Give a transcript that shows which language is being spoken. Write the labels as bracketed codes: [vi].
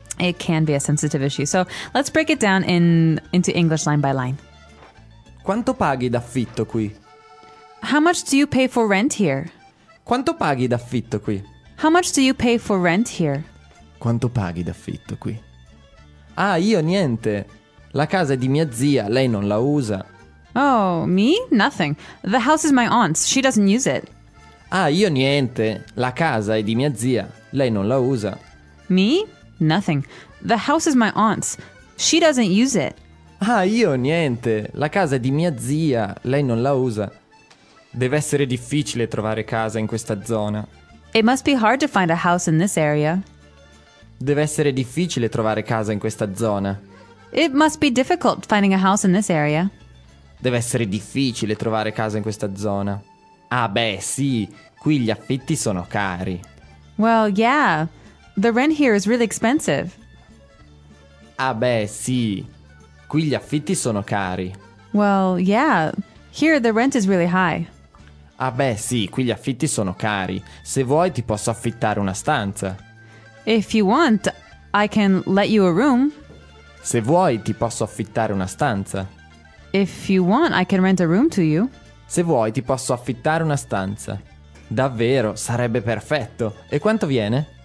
[en] It can be a sensitive issue. So, let's break it down into English line by line. [it] Quanto paghi d'affitto qui? [en] How much do you pay for rent here? [it] Quanto paghi d'affitto qui? [en] How much do you pay for rent here? [it] Quanto paghi d'affitto qui? Ah, io niente. La casa è di mia zia, lei non la usa. [en] Oh, me? Nothing. The house is my aunt's. She doesn't use it. [it] Ah, io niente. La casa è di mia zia. Lei non la usa. [en] Me? Nothing. The house is my aunt's. She doesn't use it. [it] Ah, io niente. La casa è di mia zia. Lei non la usa. Deve essere difficile trovare casa in questa zona. [en] It must be hard to find a house in this area. [it] Deve essere difficile trovare casa in questa zona. [en] It must be difficult finding a house in this area. [it] Deve essere difficile trovare casa in questa zona. Ah beh, sì, qui gli affitti sono cari. [en] Well, yeah, the rent here is really expensive. [it] Ah beh, sì, qui gli affitti sono cari. [en] Well, yeah, here the rent is really high. [it] Ah beh, sì, qui gli affitti sono cari. Se vuoi, ti posso affittare una stanza. [en] If you want, I can let you a room. [it] Se vuoi, ti posso affittare una stanza. [en] If you want, I can rent a room to you. [it] Se vuoi, ti posso affittare una stanza. Davvero, sarebbe perfetto. E quanto viene?